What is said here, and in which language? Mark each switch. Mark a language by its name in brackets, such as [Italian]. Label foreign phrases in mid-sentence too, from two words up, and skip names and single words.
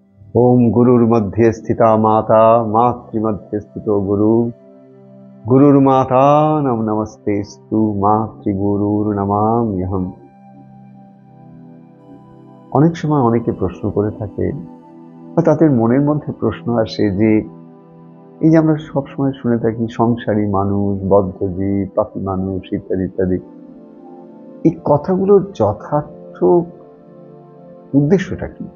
[Sanskrit] ओम गुरुर्मध्ये स्थिता माता मातृमध्ये स्थितो गुरु गुरुर्माता नम नमस्तेस्तु मातृगुरुर्नमाम्यहम्। [Bangla] অনেক সময় অনেকে প্রশ্ন করে থাকে বা তাদের মনের মধ্যে প্রশ্ন আসে যে এই যে আমরা সব সময় শুনে থাকি সংসারী মানুষ, বদ্ধজীব, পাপী মানুষ ইত্যাদি ইত্যাদি, এই কথাগুলোর যথার্থ উদ্দেশ্যটা কি?